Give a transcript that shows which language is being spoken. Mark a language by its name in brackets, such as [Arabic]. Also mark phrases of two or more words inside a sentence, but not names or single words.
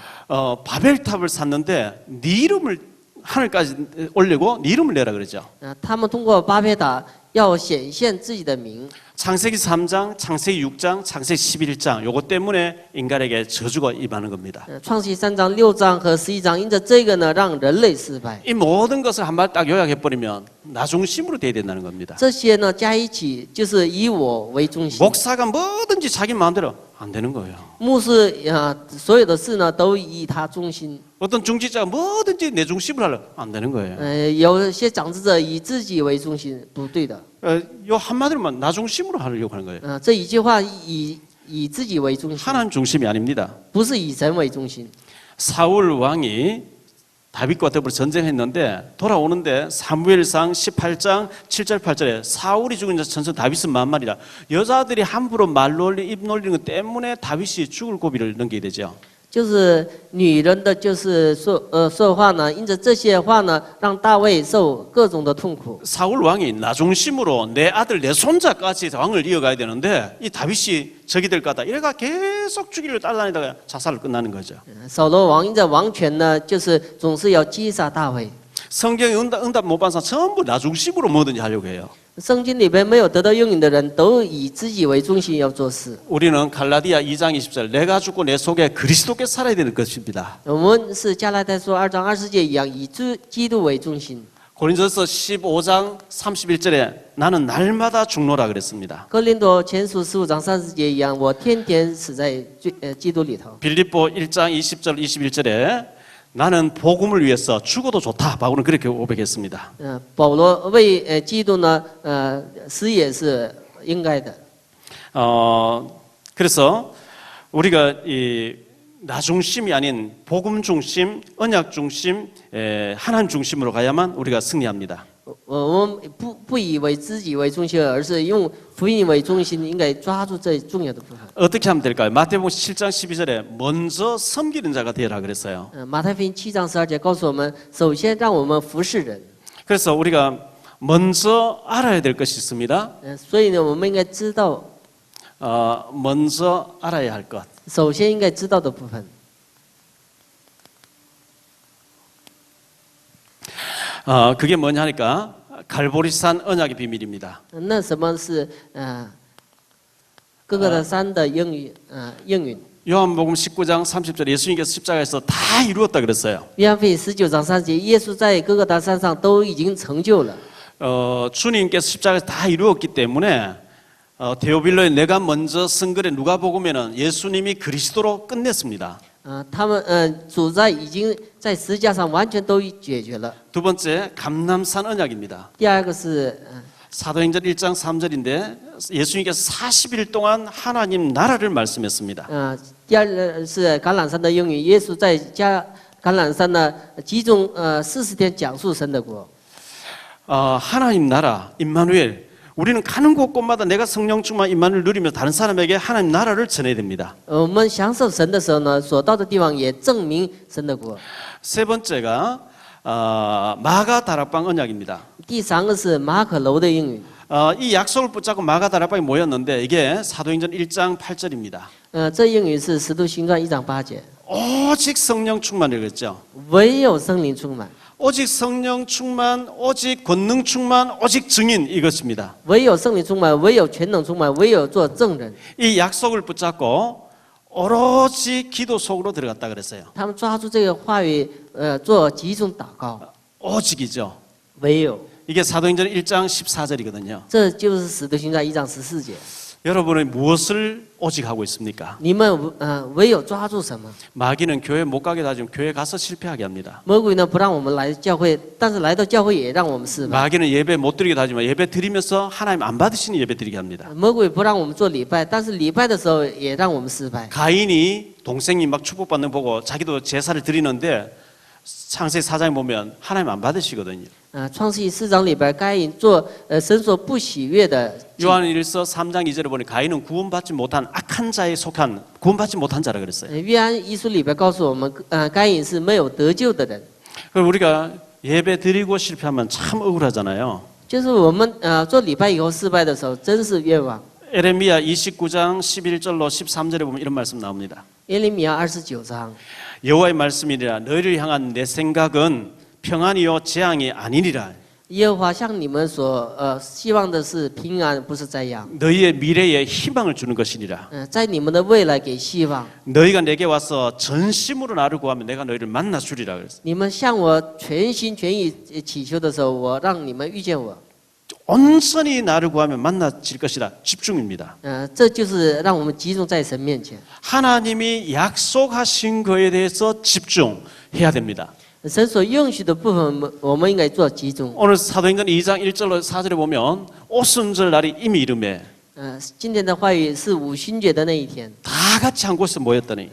[Korean] 바벨탑을 샀는데 네 이름을 하늘까지 올리고 네 이름을 내라 그러죠. [Chinese] 他们通过巴别塔要显现自己的名。 [Korean] 창세기 3장, 창세기 6장, 창세기 11장 요거 때문에 인간에게 저주가 임하는 겁니다. [Chinese] 创世记3章、6章和11章，因着这个呢，让人类失败。 [Korean] 이 모든 것을 한 말 딱 요약해 버리면 나 중심으로 돼야 된다는 겁니다. [Chinese] 这些呢加一起，就是以我为中心。 [Korean] 목사가 뭐든지 자기 마음대로 안 되는 거예요. [Chinese] 牧师所有的事呢都以他中心。 [Korean] 어떤 중지자가 뭐든지 내 중심으로 하려 안 되는 거예요. [Chinese] 有些长智者以自己为中心，不对的。 [Korean] 요 한마디로만 나 중심으로 하려고 하는 거예요. [Chinese] 这一句话以自己为中心， [Korean] 하나님 중심이 아닙니다. [Chinese] 不是以神为中心。 [Korean] 사울 왕이 다윗과 더불어 전쟁했는데 돌아오는데 사무엘상 18장 7절 8절에 사울이 죽은 전선 다윗은 만말이라 여자들이 함부로 말 놀리 입 놀리는 것 때문에 다윗이 죽을 고비를 넘기게 되죠. [Chinese] 就是女人的，就是说话呢，因着这些话呢，让大卫受各种的痛苦。 [Korean] 사울 왕이 나 중심으로 내 아들 내 손자까지 왕을 이어가야 되는데 이 다윗이 적이 될 거다. 이래가 계속 죽이려 따라다니다가 자살로 끝나는 거죠. [Chinese] 扫罗王因着王权呢，就是总是要击杀大卫。 [Korean] 성경에 응답 못 받은 사람 전부 나 중심으로 뭐든지 하려고 해요. [Chinese] 圣经里边没有得到应允的人，都以自己为中心要做事。 [Korean] 우리는 갈라디아 2장 20절 내가 죽고 내 속에 그리스도께 살아야 되는 것입니다. [Chinese] 我们是加拉太书2章20节一样，以基督为中心。 [Korean] 고린도서 15장 31절에 나는 날마다 죽노라 그랬습니다. [Chinese] 哥林多前书15章30节一样，我天天死在基督里头。 [Korean] 빌립보 1장 20절 21절에 나는 복음을 위해서 죽어도 좋다. 바울은 그렇게 고백했습니다. [Chinese] 保罗为基督呢，死也是应该的。 [Korean] 그래서 우리가 이 나 중심이 아닌 복음 중심, 언약 중심, 하나님 중심으로 가야만 우리가 승리합니다. [Chinese] 我们不以为自己为中心，而是用福音为中心，应该抓住最重要的部分。 [Korean] 어떻게 하면 될까요? 마태복음 7장 12절에 먼저 섬기는 자가 되라 그랬어요. [Chinese] 马太福音7章12节告诉我们，首先让我们服侍人。 [Korean] 그래서 우리가 먼저 알아야 될 것이 있습니다. [Chinese] 所以呢，我们应该知道， [Korean] 먼저 알아야 할 것. [Chinese] 首先应该知道的部分。 [Korean] 그게 뭐냐 하니까 갈보리산 언약의 비밀입니다. [Chinese] 那什么是各个的山的应允？ [Korean] 요한복음 19장 30절 예수님께서 십자가에서 다 이루었다 그랬어요. [Chinese] 约翰福音19章3节，耶稣在各个大山上都已经成就了。 [Korean] 주님께서 십자가에서 다 이루었기 때문에 데오빌로에 내가 먼저 쓴 글에 누가복음에는 예수님이 그리스도로 끝냈습니다. [Chinese] 他们主在已经在十字架上完全都解决了。 [Korean] 두 번째 감람산 언약입니다. [Chinese] 第二个是 [Korean] 사도행전 1장 3절인데 예수님께서 40일 동안 하나님 나라를 말씀했습니다. [Chinese] 第二是橄榄山的应允，耶稣在橄榄山呢集中40天讲述神的国。 [Korean] 하나님 나라 임마누엘 우리는 가는 곳곳마다 내가 성령 충만 임마누엘 누리며 다른 사람에게 하나님 나라를 전해야 됩니다. [Chinese] 我们享受神的时候呢，所到的地方也证明神的国。 [Korean] 세 번째가 마가 다락방 언약입니다. [Chinese] 第三个是马可楼的应允。 [Korean] 이 약속을 붙잡고 마가 다락방에 모였는데 이게 사도행전 1장 8절입니다. [Chinese] 这应允是使徒行传1章8节， [Korean] 오직 성령 충만을 그랬죠. [Chinese] 唯有圣灵充满， [Korean] 오직 성령 충만, 오직 권능 충만, 오직 증인 이것입니다. [Chinese] 唯有圣灵充满，唯有全能充满，唯有做证人。 [Korean] 이 약속을 붙잡고 오로지 기도 속으로 들어갔다 그랬어요. [Chinese] 他们抓住这个话语，做集中祷告， [Korean] 오직이죠. [Chinese] 唯有。 [Korean] 이게 사도행전 1장 14절이거든요. [Chinese] 这就是使徒行传1章14节。 [Korean] 여러분은 무엇을 오직하고 있습니까? [Chinese] 你们唯有抓住什么？ [Korean] 마귀는 교회 못 가게 하지만 교회 가서 실패하게 합니다. [Chinese] 魔鬼呢不让我们来教会，但是来到教会也让我们失败。 [Korean] 마귀는 예배 못 드리게 하지만 예배 드리면서 하나님 안 받으시는 예배 드리게 합니다. [Chinese] 魔鬼不让我们做礼拜，但是礼拜的时候也让我们失败。 [Korean] 가인이 동생이 막 축복받는 거 보고 자기도 제사를 드리는데 창세기 4장에 보면 하나님 안 받으시거든요. [Chinese] 创世记4章里边，该隐做神所不喜悦的。 [Korean] 요한일서 3장 2절에 보니 가인은 구원받지 못한 악한 자에 속한 구원받지 못한 자라 그랬어요. [Chinese] 约翰一书里边告诉我们，该隐是没有得救的人。 [Korean] 그럼 우리가 예배 드리고 실패하면 참 억울하잖아요. [Chinese] 就是我们做礼拜以后失败的时候，真是冤枉。 [Korean] 에레미야 29장 11절로 13절에 보면 이런 말씀 나옵니다. [Chinese] 耶利米亚29章， [Korean] 여호와의 말씀이니라 너희를 향한 내 생각은 평안이요 재앙이 아니니라. [Chinese] 耶和华向你们所希望的是平安，不是灾殃。 [Korean] 너희의 미래에 희망을 주는 것이니라. [Chinese] 在你们的未来给希望。 [Korean] 너희가 내게 와서 전심으로 나를 구하면 내가 너희를 만나 주리라 그랬어요. [Chinese] 你们向我全心全意祈求的时候，我让你们遇见我。 [Korean] 온전히 나를 구하면 만나질 것이다. 집중입니다. [Chinese] 这就是让我们集中在神面前。 [Korean] 하나님이 약속하신 거에 대해서 집중해야 됩니다. [Chinese] 神所应许的部分，我们应该做集中。 [Korean] 오늘 사도행전 2장 1절로 4절에 보면 오순절 날이 이미 이름에 [Chinese] 今天的话语是五旬节的那一天， [Korean] 다 같이 한 곳에 모였더니